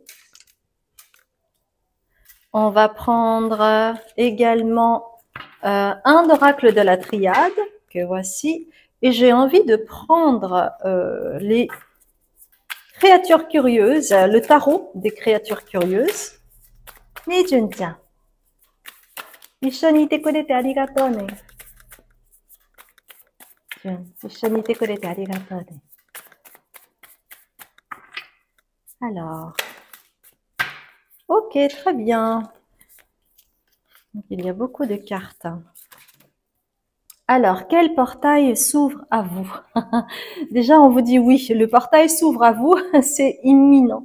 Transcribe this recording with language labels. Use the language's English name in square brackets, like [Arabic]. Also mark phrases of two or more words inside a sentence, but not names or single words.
[French] On va prendre également un oracle de la triade, que voici. Et j'ai envie de prendre les créatures curieuses, le tarot des créatures curieuses. [Japanese] ねえ、ジュンちゃん. 一緒にいてくれてありがとうね。一緒にいてくれてありがとうね。 [French] Alors, ok, très bien. Donc, il y a beaucoup de cartes. Alors, quel portail s'ouvre à vous? Déjà, on vous dit oui, le portail s'ouvre à vous, c'est imminent.